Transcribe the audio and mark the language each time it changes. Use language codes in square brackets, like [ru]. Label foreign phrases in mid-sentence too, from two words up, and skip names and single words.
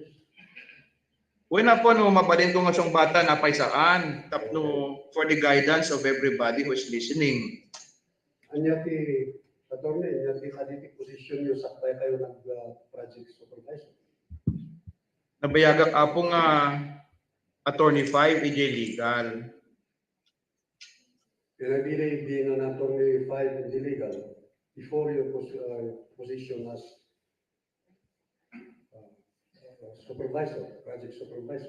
[ilo] Wala po no, mabalin ko nga siyang bata na paisaan, tapno [en] for the guidance of everybody who is listening. [ilo] Anya ti, Atty. Anya ti kaditi position nyo sakbay kayo nag-project supervisor. Nabayagak Apo nga Attorney 5, EJ Legal. [en] And I believe being an Atty. 5 in the legal, before your position as supervisor, project supervisor.